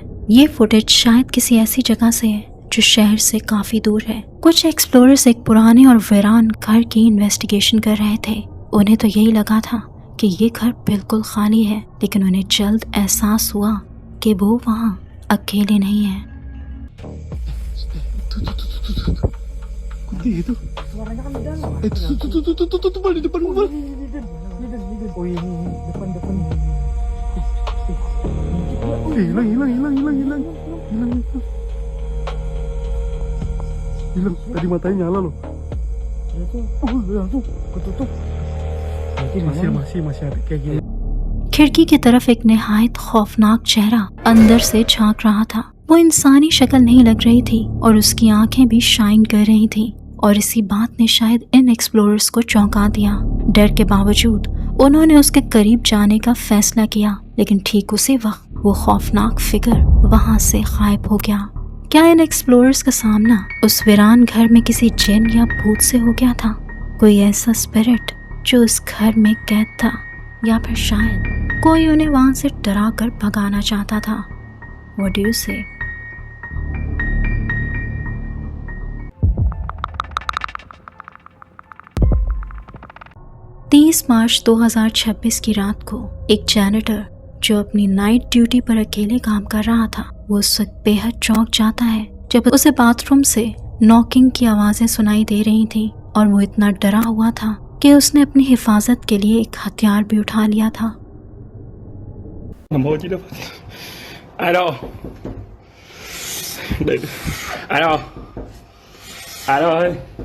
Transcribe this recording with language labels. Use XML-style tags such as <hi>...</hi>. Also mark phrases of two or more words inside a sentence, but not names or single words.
<hi>ये फुटेज शायद किसी ऐसी जगह से है जो शहर से काफ़ी दूर है। कुछ एक्सप्लोरर्स एक पुराने और वीरान घर की इन्वेस्टिगेशन कर रहे थे। उन्हें तो यही लगा था कि ये घर बिल्कुल खाली है, लेकिन उन्हें जल्द एहसास हुआ कि वो वहाँ अकेले नहीं है।</hi> <id>Itu suaranya kan di dalam. Tuh di depan gua. Oh iya depan. Hilang. Tadi matanya nyala loh. Tuh ketutup. Masih ada kayak gini.</id> <hi>खिड़की की तरफ एक निहायत खौफनाक चेहरा अंदर से झांक रहा था। वो इंसानी शक्ल नहीं लग रही थी और उसकी आंखें भी शाइन कर रही थी, और इसी बात ने शायद इन एक्सप्लोरर्स को चौंका दिया। डर के बावजूद उन्होंने उसके करीब जाने का फैसला किया, लेकिन ठीक उसी वक्त वो खौफनाक फिगर वहां से गायब हो गया। क्या इन एक्सप्लोरर्स का सामना उस वीरान घर में किसी जिन या भूत से हो गया था? कोई ऐसा स्पिरिट जो उस घर में कैद था, या फिर शायद कोई उन्हें वहां से डरा कर भगाना चाहता था।</hi> <en>What do you say?</en> <hi>मार्च 2026 की रात को एक जैनिटर जो अपनी नाइट ड्यूटी पर अकेले काम कर रहा था, वो उस वक्त बेहद चौंक जाता है जब उसे बाथरूम से नॉकिंग की आवाजें सुनाई दे रही थी, और वो इतना डरा हुआ था कि उसने अपनी हिफाजत के लिए एक हथियार भी उठा लिया था।</hi> <vi>Ai đâu? Đây. Ai đâu? Ai đâu ơi?</vi>